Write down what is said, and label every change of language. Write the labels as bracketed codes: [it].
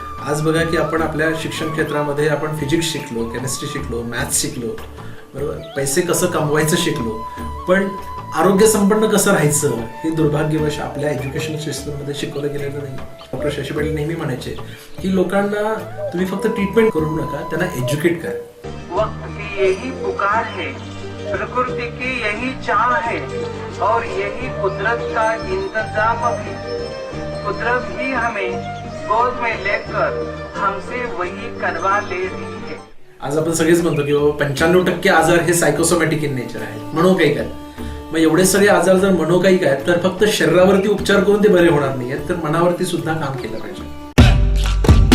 [mr] आज बघा की आपण आपल्या शिक्षण क्षेत्रामध्ये आपण फिजिक्स शिकलो, केमिस्ट्री शिकलो, मॅथ्स शिकलो, बरोबर, पैसे कसं कमवायचं शिकलो, पण आरोग्य संपन्न कसं राहायचं हे दुर्भाग्यवश आपल्या एज्युकेशन सिस्टममध्ये शिकवलं गेलेलं नाही. डॉक्टर शशी पाटील नेहमी म्हणायचे की लोकांना तुम्ही फक्त ट्रीटमेंट करू नका, त्यांना एज्युकेट करा. [hi] वक्त की यही पुकार है, प्रकृति की यही चाह है और यही कुदरत का इंतजाम भी. कुदरत ही हमें गोद में लेकर हमसे वही करवा ले रही है. [mr] आज आपण सगळेच म्हणतो की 95% आजार हे सायकोसोमॅटिक इन नेचर आहे, मनोकायिक आहे. मग एवढे सगळे आजार जर मनोकायिक आहेत तर फक्त शरीरावरती उपचार करून ते बरे होणार नाही आहेत, तर मनावरती सुद्धा काम केलं पाहिजे.